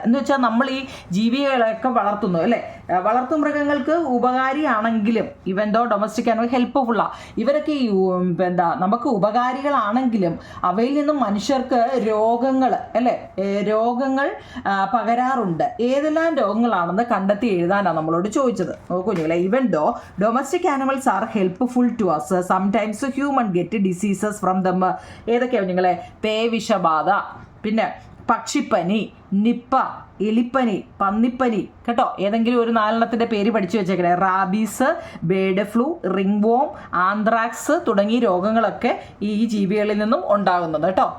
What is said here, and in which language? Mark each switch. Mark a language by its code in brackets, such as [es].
[ml] എന്ന് വെച്ചാൽ നമ്മൾ ഈ ജീവികളെയൊക്കെ വളർത്തുന്നു അല്ലേ, വളർത്തുമൃഗങ്ങൾക്ക് ഉപകാരിയാണെങ്കിലും, [en] even though domestic animal [ml] ഹെൽപ്ഫുള്ളാണ്, ഇവരൊക്കെ നമുക്ക് ഉപകാരികളാണെങ്കിലും അവയിൽ നിന്നും മനുഷ്യർക്ക് രോഗങ്ങൾ അല്ലേ, രോഗങ്ങൾ പകരാറുണ്ട്. ഏതെല്ലാം രോഗങ്ങളാണെന്ന് കണ്ടെത്തി എഴുതാനാണ് നമ്മളോട് ചോദിച്ചത്. നോക്കുഞ്ഞില്ലേ, [en] Even though domestic animals are helpful to us, sometimes human get diseases from them. [ml] ഏതൊക്കെയാണ് നിങ്ങളെ? പേവിഷബാധ, പിന്നെ പക്ഷിപ്പനി, നിപ്പ, എലിപ്പനി, പന്നിപ്പനി കേട്ടോ. ഏതെങ്കിലും ഒരു 4 പേര് പഠിച്ചു വെച്ചേക്കണേ. Rabies, bird flu, ring warm, anthrax തുടങ്ങിയ രോഗങ്ങളൊക്കെ ഈ ജീവികളിൽ നിന്നും ഉണ്ടാകുന്നത് കേട്ടോ.